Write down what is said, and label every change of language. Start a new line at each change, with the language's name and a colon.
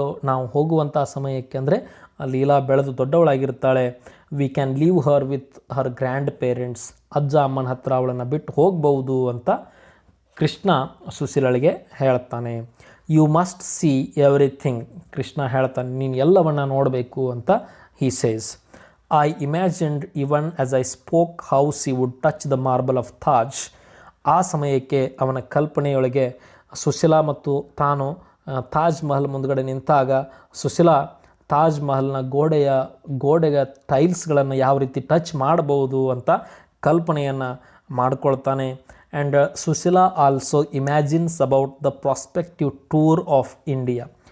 Kannada: ನಾವು ಹೋಗುವಂಥ ಸಮಯಕ್ಕೆ ಅಂದರೆ ಲೀಲಾ ಬೆಳೆದು ದೊಡ್ಡವಳಾಗಿರ್ತಾಳೆ.
English: We can leave her with her grandparents.
Kannada: ಅಜ್ಜ ಅಮ್ಮನ ಹತ್ರ ಅವಳನ್ನು ಬಿಟ್ಟು ಹೋಗ್ಬೋದು ಅಂತ ಕೃಷ್ಣ ಸುಶೀಲಳಿಗೆ ಹೇಳ್ತಾನೆ.
English: You must see everything.
Kannada: Krishna ಹೇಳ್ತಾನೆ, ನೀನು ಎಲ್ಲವನ್ನು ನೋಡಬೇಕು ಅಂತ
English: he says. I imagined even as I spoke how she would touch the marble of Taj.
Kannada: ಆ ಸಮಯಕ್ಕೆ ಅವನ ಕಲ್ಪನೆಯೊಳಗೆ ಸುಶೀಲಾ ಮತ್ತು ತಾನು ತಾಜ್ ಮಹಲ್ ಮುಂದ್ಗಡೆ ನಿಂತಾಗ ಸುಶೀಲಾ ತಾಜ್ ಮಹಲ್ನ ಗೋಡೆಯ ಟೈಲ್ಸ್ಗಳನ್ನು ಯಾವ ರೀತಿ ಟಚ್ ಮಾಡಬಹುದು ಅಂತ ಕಲ್ಪನೆಯನ್ನು ಮಾಡ್ಕೊಳ್ತಾನೆ.
English: And Sushila also imagines about the prospective tour of India.